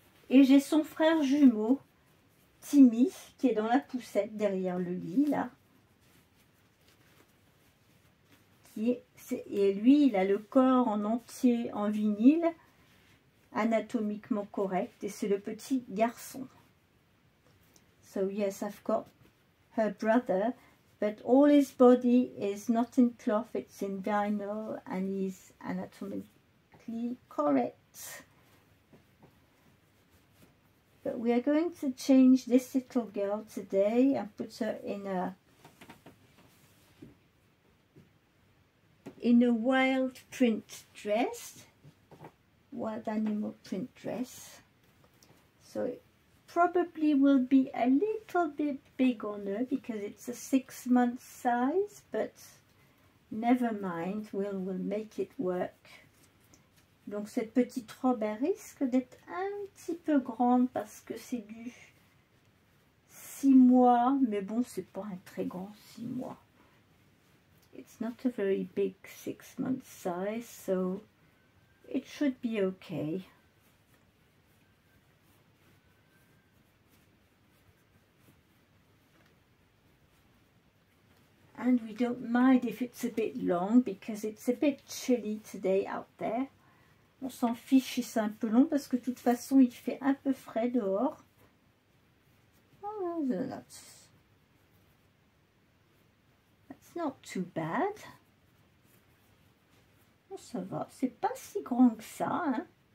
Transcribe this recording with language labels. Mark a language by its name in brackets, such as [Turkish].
[French] Et j'ai son frère jumeau, Timmy, qui est dans la poussette derrière le lit, là. Et lui, il a le corps en entier en vinyle, anatomiquement correct, et c'est le petit garçon. [English] So yes, I've got her brother, but all his body is not in cloth, it's in vinyl, and he's anatomically correct. But we are going to change this little girl today and put her in a wild print dress, wild animal print dress. So it probably will be a little bit big on her because it's a 6-month size, but never mind, we'll make it work. [French] Donc cette petite robe, elle risque d'être un petit peu grande parce que c'est du 6 mois, mais bon, c'est pas un très grand 6 mois. [English] It's not a very big 6-month size, so it should be okay. And we don't mind if it's a bit long because it's a bit chilly today out there. [French] On s'en fiche si c'est un peu long parce que de toute façon il fait un peu frais dehors. [English] Oh, that's not too bad. [French] Oh, ça va, c'est pas si grand que ça, hein.